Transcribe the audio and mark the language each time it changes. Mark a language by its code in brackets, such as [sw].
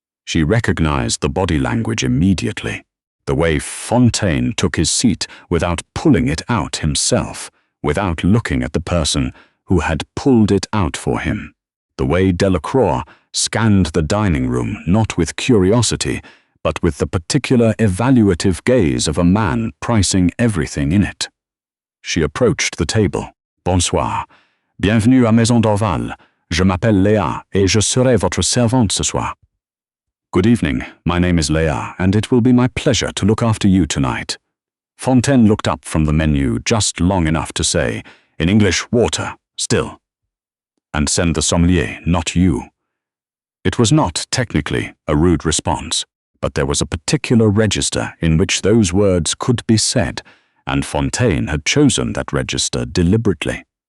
[en] She recognized the body language immediately. The way Fontaine took his seat without pulling it out himself, without looking at the person who had pulled it out for him. The way Delacroix scanned the dining room not with curiosity, but with the particular evaluative gaze of a man pricing everything in it. She approached the table. [fr] Bonsoir. Bienvenue à Maison d'Orval. Je m'appelle Léa et je serai votre servante ce soir. [en] Good evening, my name is Léa, and it will be my pleasure to look after you tonight. Fontaine looked up from the menu just long enough to say, in English, water, still. And send the sommelier, not you. It was not, technically, a rude response, but there was a particular register in which those words could be said, and Fontaine had chosen that register deliberately.